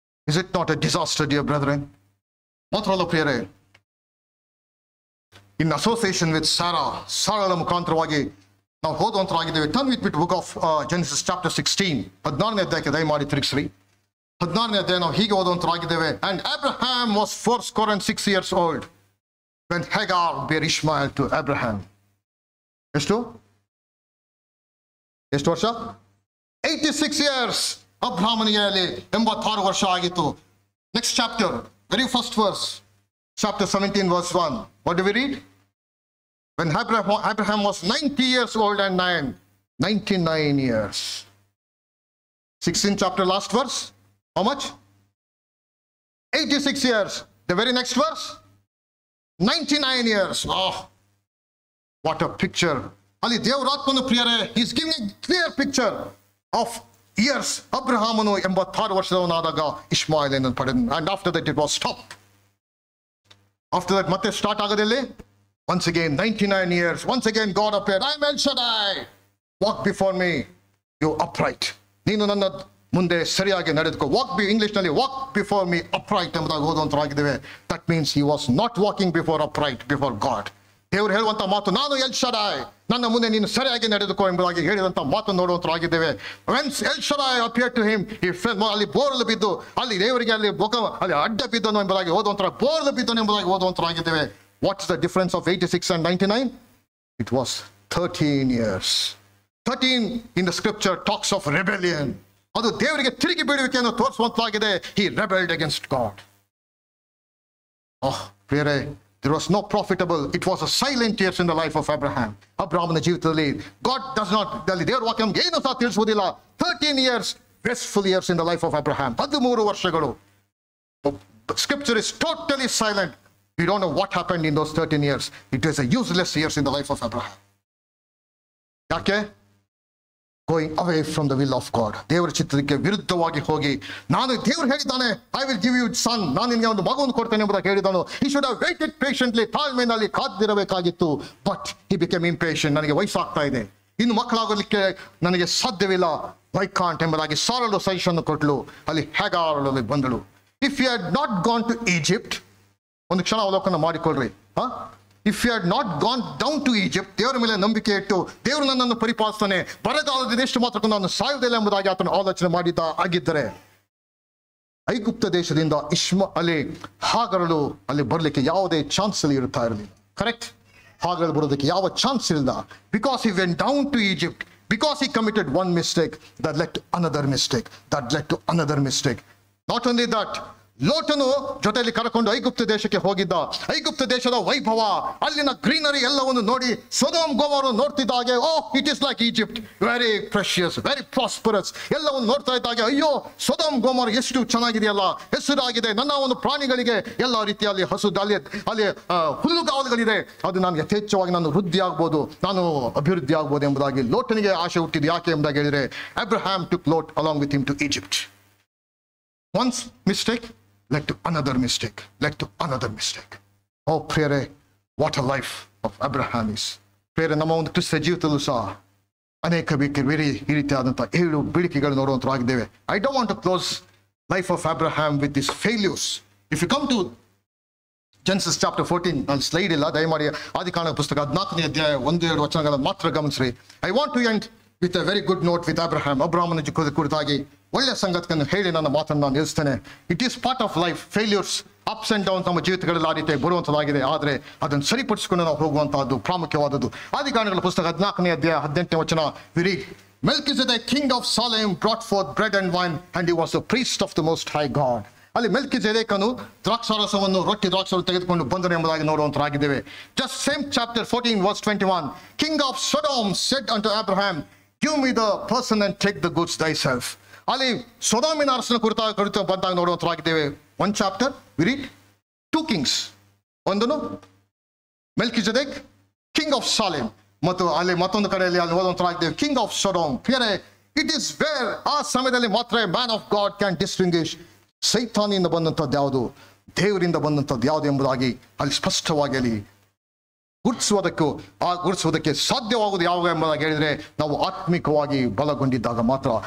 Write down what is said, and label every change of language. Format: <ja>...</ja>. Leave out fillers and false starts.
<en>Is it not a disaster, dear brethren?</en> <kn>ಮಾತ್ರವಲ್ಲ ಪ್ರಿಯರೇ,</kn> <en>in association with</en> <kn>ಸಾರಾಳ ಮುಖಾಂತರವಾಗಿ ನಾವು ಓದುವಂತರಾಗಿದ್ದೇವೆ.</kn> <en>turn with bit book of Genesis chapter 16,</en> <kn>16ನೇ ಅಧ್ಯಾಯಕ್ಕೆ ದಯಮಾಡಿ ತಿರುಗಿಸ್ರಿ. 16ನೇ ಅಧ್ಯಾಯ ನಾವು ಹೀಗೆ ಓದುವಂತರಾಗಿದ್ದೇವೆ.</kn> <en>And Abraham was 86 years old when Hagar bare Ishmael to Abraham.</en> <kn>ಎಷ್ಟು ವರ್ಷ?</kn> <en>86 years.</en> <kn>ಅಬ್ರಹಾಮನಿಗೆ ಅಲ್ಲಿ 86 ವರ್ಷ ಆಗಿತ್ತು.</kn> <en>Next chapter, very first verse, chapter 17 verse 1. What do we read? When Abraham was 90 years old and 99 years. 16th chapter, last verse. How much? 86 years. The very next verse, 99 years. Oh, what a picture. Ali</en> <kn>ದೇವರಾತ್ಮನ ಪ್ರಿಯರೇ,</kn> <en>he is giving a clear picture of years.</en> <kn>ಅಬ್ರಹಾಮನು 86 ವರ್ಷದವನಾದಾಗ ಇಷ್ಮಾಯೇಲನನ್ನು ಪಡೆದನು.</kn> <en>And after that it was stopped. After that</en> <kn>ಮತ್ತೆ start ಆಗೋದಿಲ್ಲ.</kn> <en>Once again 99 years. Once again God appeared. I am El Shaddai. Walk before me you upright,</en> <kn>ನೀನು ನನ್ನ ಮುಂದೆ ಸರಿಯಾಗಿ ನಡೆದುಕೋ. ಇಂಗ್ಲಿಷ್ನಲ್ಲಿ</kn> <en>walk before me upright</en> <kn>ಎಂಬುದಾಗಿ ಓದುವಂತರಾಗಿದ್ದೇವೆ.</kn> <en>That means he was not walking before upright before God.</en> <kn>ದೇವರು ಹೇಳುವಂತ ಮಾತು, ನಾನು ಎಲ್ ಶಡಾಯ್, ನನ್ನ ಮುಂದೆ ನೀನು ಸರಿಯಾಗಿ ನಡೆದುಕೋ ಎಂಬುದಾಗಿ ಹೇಳಿದಂತ ಮಾತು ನೋಡುವಂತರಾಗಿದ್ದೇವೆ.</kn> <en>whence El Shaddai appear to him,</en> <kn>ಅಲ್ಲಿ ಬೋರ್ಲು ಬಿದ್ದು, ಅಲ್ಲಿ ದೇವರಿಗೆ ಅಲ್ಲಿ ಅಲ್ಲಿ ಅಡ್ಡ ಬಿದ್ದನು ಎಂಬುದಾಗಿ ಓದುವಂತರ, ಬೋರ್ಲು ಬಿದ್ದನು ಎಂಬುದಾಗಿ ಓದುವಂತರಾಗಿದ್ದೇವೆ.</kn> <en>What is the difference of 86 and 99? It was 13 years. 13 in the scripture talks of rebellion.</en> <kn>ಅದು ದೇವರಿಗೆ ತಿರುಗಿ ಬೀಳುವಿಕೆಯನ್ನು ತೋರಿಸುವಂತಾಗಿದೆ.</kn> <en>He rebelled against God. ಪ್ರಿಯರೇ, there was no profitable, it was a silent years in the life of Abraham.</en> <kn>ಅಬ್ರಹಾಮನ ಜೀವಿತದಲ್ಲಿ</kn> <en>God does not,</en> <kn>ದೇವರ ವಾಕ್ಯ ಏನು ಸಹ ತಿಳಿಸುವುದಿಲ್ಲ.</kn> <en>13 years wasteful years in the life of Abraham.</en> <kn>13 ವರ್ಷಗಳು.</kn> <en>Scripture is totally silent. We don't know what happened in those 13 years. It was a useless years in the life of Abraham.</en> <kn>ಯಾಕೆ?</kn> <en>Going away from the will of God.</en> <kn>ದೇವರ ಚಿತ್ತಕ್ಕೆ ವಿರುದ್ಧವಾಗಿ ಹೋಗಿ, ನಾನು ದೇವರು ಹೇಳಿದ್ದಾನೆ,</kn> <en>I will give you son,</en> <kn>ನಾನು ನಿನಗೆ ಒಂದು ಮಗುವನ್ನು ಕೊಡ್ತೇನೆ ಎಂಬುದಾಗಿ ಹೇಳಿದನು.</kn> <en>He should have waited patiently,</en> <kn>ತಾಳ್ಮೆಯಲ್ಲಿ ಕಾದಿರಬೇಕಾಗಿತ್ತು.</kn> <en>But he became impatient.</en> <kn>ನನಗೆ ವಯಸ್ಸಾಗ್ತಾ ಇದೆ, ಇನ್ನು ಮಕ್ಕಳಾಗಲಿಕ್ಕೆ ನನಗೆ ಸಾಧ್ಯವಿಲ್ಲ,</kn> <en>I can't</en> <kn>ಎಂಬುದಾಗಿ ಸಾರಲು ಸಜೆಷನ್ ಕೊಟ್ಟಳು. ಅಲ್ಲಿ ಹ್ಯಾಗಾರಳು ಬಂದಳು.</kn> <en>If he had not gone to Egypt,</en> <kn>ಒಂದು ಕ್ಷಣ ಅವಲೋಕನ ಮಾಡಿಕೊಳ್ಳ್ರಿ.</kn> <en>if you had not gone down to Egypt,</en> <kn>ದೇವರ ಮೇಲೆ ನಂಬಿಕೆ ಇಟ್ಟು ದೇವರು ನನ್ನನ್ನು ಪರಿಪಾಲಿಸ್ತಾನೆ, ಬರಗಾಲದ ಎಷ್ಟು ಮಾತ್ರಕ್ಕೂ ನಾನು ಸಾಯುವುದಿಲ್ಲ ಎಂಬುದಾಗಿ ಆತನು ಆಲೋಚನೆ ಮಾಡಿದ್ದ ಆಗಿದ್ದರೆ, ಐಗುಪ್ತ ದೇಶದಿಂದ ಅಲ್ಲಿ ಹಾಗರಳು ಅಲ್ಲಿ ಬರಲಿಕ್ಕೆ ಯಾವುದೇ ಚಾನ್ಸ್ ಅಲ್ಲಿ ಇರುತ್ತಾ ಇರಲಿಲ್ಲ. ಕರೆಕ್ಟ್? ಹಾಗರಳು ಬರೋದಕ್ಕೆ ಯಾವ ಚಾನ್ಸ್ ಇಲ್ಲ.</kn> <en>Because he went down to Egypt, because he committed one mistake that led to another mistake, that led to another mistake. Not only that,</en> <kn>ಲೋಟನು ಜೊತೆಯಲ್ಲಿ ಕರ್ಕೊಂಡು ಐಗುಪ್ತ ದೇಶಕ್ಕೆ ಹೋಗಿದ್ದ. ಐಗುಪ್ತ ದೇಶದ ವೈಭವ, ಅಲ್ಲಿನ ಗ್ರೀನರಿ ಎಲ್ಲವನ್ನು ನೋಡಿ ಸೊದೋಮ್ ಗೊಮೋರ ನೋಡ್ತಿದ್ದ ಹಾಗೆ,</kn> <en>It is like Egypt, very precious, very prosperous.</en> <kn>ಎಲ್ಲವನ್ನು ನೋಡ್ತಾ ಇದ್ದ ಹಾಗೆ, ಅಯ್ಯೋ ಸೊದೋಮ್ ಗೊಮೋರ ಎಷ್ಟು ಚೆನ್ನಾಗಿದೆಯಲ್ಲ, ಹೆಸರಾಗಿದೆ, ನನ್ನ ಒಂದು ಪ್ರಾಣಿಗಳಿಗೆ ಎಲ್ಲ ರೀತಿಯಲ್ಲಿ ಅಲ್ಲಿ ಹುಲ್ಲುಗಾವಲುಗಳಿದೆ, ಅದು ನಾನು ಯಥೇಚ್ಛವಾಗಿ ನಾನು ವೃದ್ಧಿ ಆಗ್ಬೋದು, ನಾನು ಅಭಿವೃದ್ಧಿ ಆಗ್ಬೋದು ಎಂಬುದಾಗಿ ಲೋಟನಿಗೆ ಆಸೆ ಹುಟ್ಟಿದ್ದು. ಯಾಕೆ ಎಂಬುದಾಗಿ ಹೇಳಿದರೆ,</kn> <en>Abraham took Lot along with him to Egypt. Once mistake led to another mistake, led to another mistake. Oh, ಪ್ರಿಯರೇ, what a life of Abraham is.</en> <kn>ಪ್ರಿಯರೇ, ನಮ್ಮ ಒಂದು ಕ್ರಿಸ್ತ ಜೀವಿತದಲ್ಲೂ ಸಹ ಅನೇಕ ಈ ರೀತಿಯಾದಂಥ 7 ಬೀಳಿಕೆಗಳು ನೋಡುವಂತರಾಗಿದ್ದೇವೆ.</kn> <en>I don't want to close life of Abraham with these failures. If you come to Genesis chapter 14,</en> <kn>ನಾನು ಸ್ಲೈಡ್ ಇಲ್ಲ, ದಯಮಾಡಿ ಆದಿಕಾಂಡ ಪುಸ್ತಕ 14ನೇ ಅಧ್ಯಾಯ 1-2 ವಚನಗಳನ್ನು ಮಾತ್ರ ಗಮನಿಸ್ರಿ.</kn> <en>I want to end with a very good note with Abraham.</en> <kn>ಅಬ್ರಹಾಮನ ಕುರಿತಾಗಿ ಒಳ್ಳೆಯ ಸಂಗತಿಯನ್ನು ಹೇಳಿ ನನ್ನ ಮಾತನ್ನು ನಾನು ನಿಲ್ಲಿಸ್ತೇನೆ.</kn> <en>It is part of life. Failures, ups and downs</en> <kn>ನಮ್ಮ ಜೀವಿತಗಳಲ್ಲಿ ಆ ರೀತಿ ಬರುವಂಥದ್ದಾಗಿದೆ. ಆದರೆ ಅದನ್ನು ಸರಿಪಡಿಸಿಕೊಂಡು ನಾವು ಹೋಗುವಂತಹದ್ದು ಪ್ರಾಮುಖ್ಯವಾದದ್ದು. ಆದಿಕಾಂಡಗಳ ಪುಸ್ತಕ 14ನೇ ಅಧ್ಯಾಯ 18ನೇ ವಚನ,</kn> <en>we read, Melchizedek, king of Salem, brought forth bread and wine, and he was the priest of the Most High God.</en> <kn>ಅಲ್ಲಿ ಮೆಲ್ಕಿಜೆದೇಕನು ದ್ರಾಕ್ಷಾರಸವನ್ನು ರೊಟ್ಟಿ ದ್ರಾಕ್ಷಾರಸ ತೆಗೆದುಕೊಂಡು ಬಂದನು ಎಂಬುದಾಗಿ ನೋಡುವಂತರಾಗಿದ್ದೇವೆ.</kn> <en>Just same chapter 14 verse 21, king of Sodom said unto Abraham, give me the person and take the goods thyself.</en> <kn>ಅಲ್ಲಿ ಸೊದೋಮಿನ ಅರಸನ ಕುರಿತು ಬಂದಾಗ ನೋಡುವಂತರಾಗಿದ್ದೇವೆ.</kn> <en>One chapter we read 2 kings.</en> <kn>ಒಂದನು ಮೆಲ್ಕಿಜೆದೇಕ್, king of ಸಾಲೆಮ್, ಮತ್ತು ಅಲ್ಲಿ ಮತ್ತೊಂದು ಕಡೆಯಲ್ಲಿ ಅಲ್ಲಿ ಓದುವಂತರಾಗಿದ್ದೇವೆ king of ಸೊಡೋಮ್.</kn> <en>it is where,</en> <kn>ಆ ಸಮಯದಲ್ಲಿ ಮಾತ್ರ</kn> <en>man of God can distinguish</en> <kn>ಸೈತಾನಿಯಿಂದ ಬಂದಂಥದ್ದು ಯಾವುದು, ದೇವರಿಂದ ಬಂದಂಥದ್ದು ಯಾವುದು ಎಂಬುದಾಗಿ ಅಲ್ಲಿ ಸ್ಪಷ್ಟವಾಗಿ ಅಲ್ಲಿ ಗುರುತಿಸುವುದಕ್ಕೆ ಸಾಧ್ಯವಾಗುವುದು ಯಾವಾಗ ಎಂಬುದಾಗಿ ಹೇಳಿದರೆ, ನಾವು ಆತ್ಮಿಕವಾಗಿ ಬಲಗೊಂಡಿದ್ದಾಗ ಮಾತ್ರ.</kn>